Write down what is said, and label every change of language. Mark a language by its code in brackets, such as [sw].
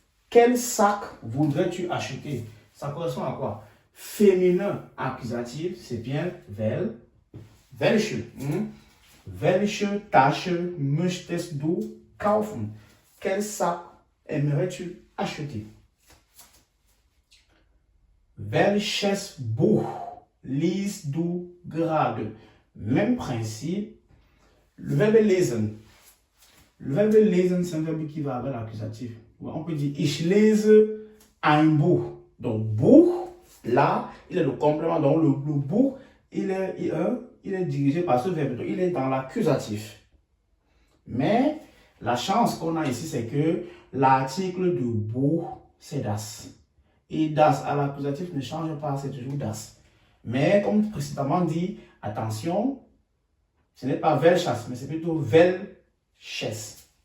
[fr] Quel sac voudrais-tu acheter? Ça correspond à quoi? Féminin accusatif, c'est bien welche. [de] Welche Tasche möchtest du kaufen? [fr] Quel sac aimerais-tu acheter? [de] Welches Buch liest du gerade? [fr] Même principe. Le verbe lesen. Le verbe lesen, c'est un verbe qui va avec l'accusatif. On peut dire [de] ich lese ein Buch. [fr] Donc, Buch, là, il est le complément. Donc, le Buch, il est dirigé par ce verbe. Donc, il est dans l'accusatif. Mais, la chance qu'on a ici, c'est que l'article de Buch, c'est das. Et das à l'accusatif ne change pas, c'est toujours das. Mais, comme précédemment dit, attention, ce n'est pas welches, mais c'est plutôt welches.